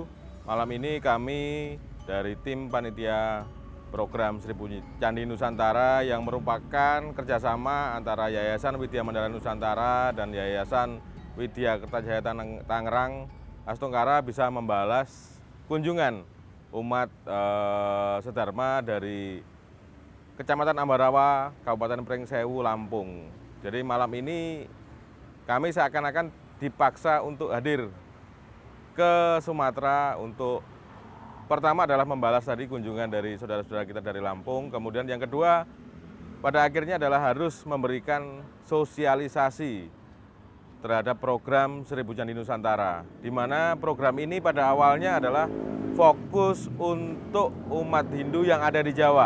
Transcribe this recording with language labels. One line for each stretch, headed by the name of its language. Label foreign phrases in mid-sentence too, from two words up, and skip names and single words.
Indonesian: malam ini kami dari tim panitia program 1000 Candi Nusantara yang merupakan kerjasama antara Yayasan Widya Mandala Nusantara dan Yayasan Widya Kertajaya Tangerang Astungkara bisa membalas kunjungan umat sedharma dari Kecamatan Ambarawa, Kabupaten Pringsewu, Lampung. Jadi malam ini kami seakan-akan dipaksa untuk hadir ke Sumatera untuk pertama adalah membalas tadi kunjungan dari saudara-saudara kita dari Lampung, kemudian yang kedua pada akhirnya adalah harus memberikan sosialisasi terhadap program 1000 Candi Nusantara, di mana program ini pada awalnya adalah fokus untuk umat Hindu yang ada di Jawa.